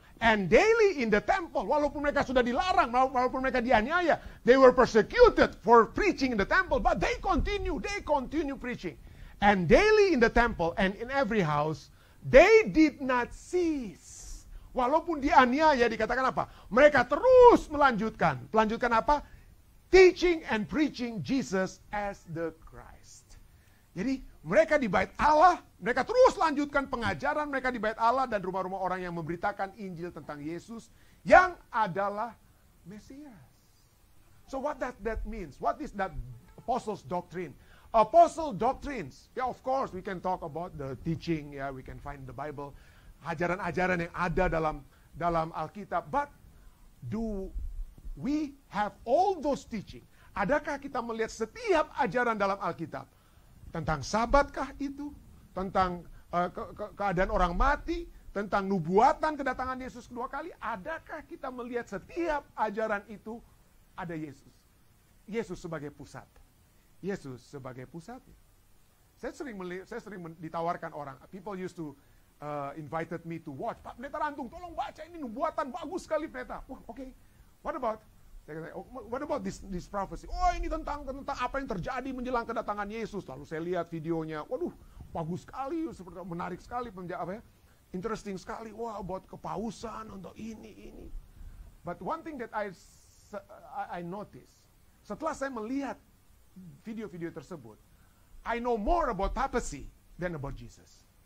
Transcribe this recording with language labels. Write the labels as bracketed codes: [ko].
[en] And daily in the temple, [id] walaupun mereka sudah dilarang, walaupun mereka dianiaya, [en] they were persecuted for preaching in the temple, but they continue preaching. And daily in the temple and in every house, they did not cease. [id] Walaupun dianiaya, dikatakan apa? Mereka terus melanjutkan. Melanjutkan apa? [en] Teaching and preaching Jesus as the Christ. [id] Jadi mereka di bait Allah, mereka terus lanjutkan pengajaran mereka di bait Allah dan rumah-rumah orang yang memberitakan Injil tentang Yesus yang adalah Mesias. [en] So what that means? What is that apostles' doctrine? Apostle doctrines, yeah, of course we can talk about the teaching, yeah, we can find the Bible, [id] ajaran-ajaran yang ada dalam Alkitab. [en] But do we have all those teaching? [id] Adakah kita melihat setiap ajaran dalam Alkitab? Tentang sabatkah itu? Tentang keadaan orang mati? Tentang nubuatan kedatangan Yesus kedua kali? Adakah kita melihat setiap ajaran itu ada Yesus? Yesus sebagai pusat. Yesus sebagai pusatnya. Saya sering ditawarkan orang. [en] People used to invited me to watch. [id] Pak Pendeta Rantung, tolong baca ini nubuatan bagus sekali Pendeta. Wah, oke. [en] What about this prophecy? [id] Oh, ini tentang apa yang terjadi menjelang kedatangan Yesus. Lalu saya lihat videonya. Waduh, bagus sekali, seperti menarik sekali, interesting sekali. Wah, buat kepausan untuk ini. [en] But one thing that I noticed, [id] setelah saya melihat video-video tersebut, [en] I know more about papacy than about Jesus.